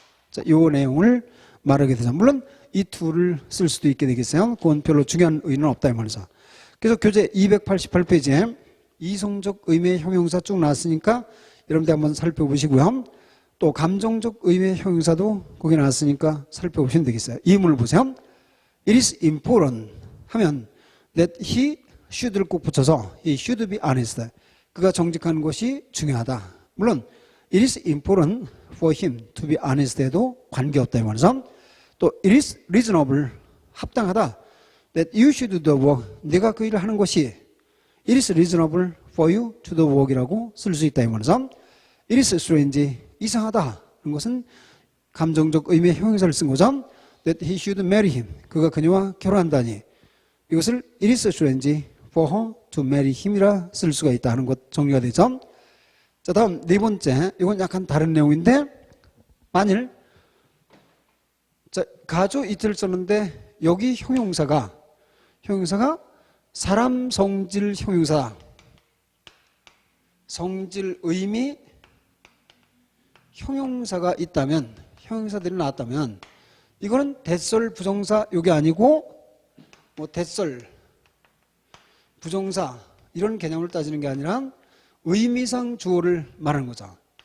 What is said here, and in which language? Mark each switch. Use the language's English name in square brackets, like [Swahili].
[Korean] 자, 이 내용을 말하게 되죠. 물론 이 to를 쓸 수도 있게 되겠어요. 그건 별로 중요한 의미는 없다 이 말이죠. 그래서 교재 288페이지에 이성적 의미의 형용사 쭉 나왔으니까 여러분들 한번 살펴보시고요. 또 감정적 의미의 형용사도 거기 나왔으니까 살펴보시면 되겠어요. 이 문을 보세요. [English] It is important [Korean] 하면 [English] that he should [Korean] 를 꼭 붙여서 [English] he should be honest. [Korean] 그가 정직한 것이 중요하다. 물론 [English] it is important for him to be honest [Korean] 해도 관계없다 이 말이죠. 또 [English] it is reasonable [Korean] 합당하다. [English] that you should do the work [Korean] 네가 그 일을 하는 것이 [English] it is reasonable for you to do the work [Korean] 이라고 쓸 수 있다 이 말이죠. [English] it is strange [Korean] 이상하다. 그런 것은 감정적 의미의 형용사를 쓴 거죠. [English] that he should marry him [Korean] 그가 그녀와 결혼한다니 이것을 [English] it is strange for her to marry him [Korean] 이라 쓸 수가 있다 하는 것 정리가 되죠. 자, 다음 네 번째 이건 약간 다른 내용인데 만일 자, 가주 it를 썼는데 여기 형용사가 사람 성질 형용사 성질 의미 형용사가 있다면 형용사들이 나왔다면 이거는 대설 부정사 요게 아니고 뭐 대설 부정사 이런 개념을 따지는 게 아니라 의미상 주어를 말하는 거죠.